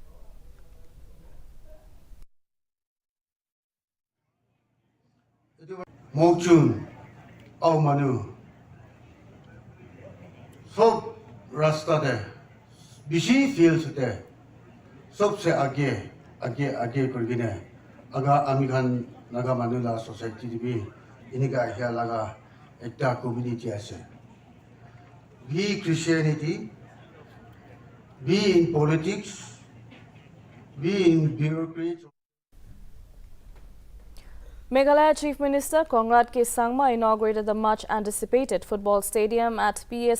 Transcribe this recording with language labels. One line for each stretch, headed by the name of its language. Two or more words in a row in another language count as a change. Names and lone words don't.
Naga Pidgin: Mokchung au manu sob rasta de bishi fields de sob se age kurgine aga amikhan naga manula society bi iniga hia laga ekta community ase be Christianity, be
English: in politics,
Naga Pidgin: be
English: in bureaucracy. Meghalaya Chief Minister Conrad K. Sangma inaugurated the much-anticipated football stadium at P.S.